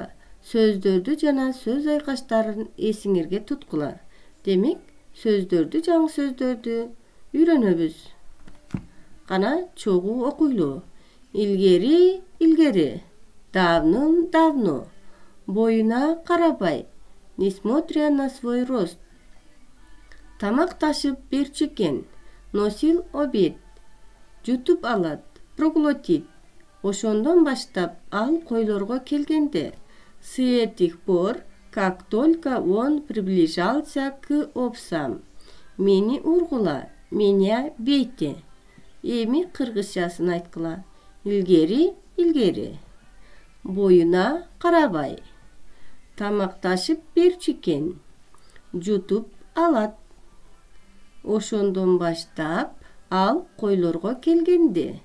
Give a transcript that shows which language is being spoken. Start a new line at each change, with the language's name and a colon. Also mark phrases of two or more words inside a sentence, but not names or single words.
Kyrgyz: Сөздөрдү жана сөз айкаштарын эсиңерге туткула. Демек, сөздөрдү, жаңы сөздөрдү үйрөнөбүз. Кана, чогуу окуйлу. Илгери, илгери.
Russian: Давно, давно.
Kyrgyz: Боюна карабай.
Russian: Несмотря на свой рост.
Kyrgyz: Тамак ташып берчү экен.
Russian: Носил обед.
Kyrgyz: Жутуп алат.
Russian: Проглотит.
Kyrgyz: Ошондон баштап ал койлорго келгенде.
Russian: С этих пор, как только он приближался к овцам.
Kyrgyz: Мени ургула,
Russian: меня бейте.
Kyrgyz: Эми кыргызчасын айткыла. Илгери, илгери. Боюна карабай. Тамак ташып берчү экен. Жутуп алат. Ошондон баштап ал койлорго келгенде.